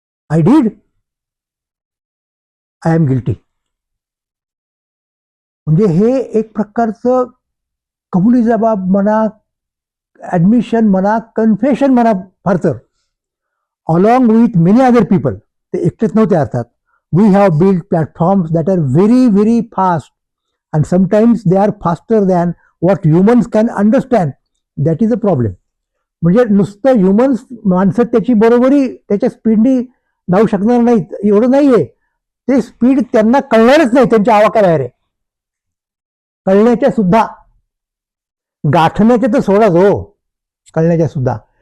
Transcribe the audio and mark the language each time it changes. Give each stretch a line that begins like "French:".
English: I did, I am guilty.
Marathi: म्हणजे हे एक प्रकारचं कबुली जबाब म्हणा, ऍडमिशन म्हणा, कन्फेशन म्हणा, फार तर
English: Along with many other people.
Marathi: ते एकटेच नव्हते अर्थात.
English: We have build platforms that are very very fast, and sometimes they are faster than what humans can understand. That is a problem.
Marathi: म्हणजे नुसतं ह्युमन्स, माणसं त्याची बरोबरी त्याच्या स्पीडनी धावू शकणार नाहीत एवढं नाहीये, ते स्पीड त्यांना कळणारच नाही, त्यांच्या आवाक्याबाहेर आहे. कळण्याच्या सुद्धा, गाठण्याच्या तर सोडाच हो, कळण्याच्या सुद्धा.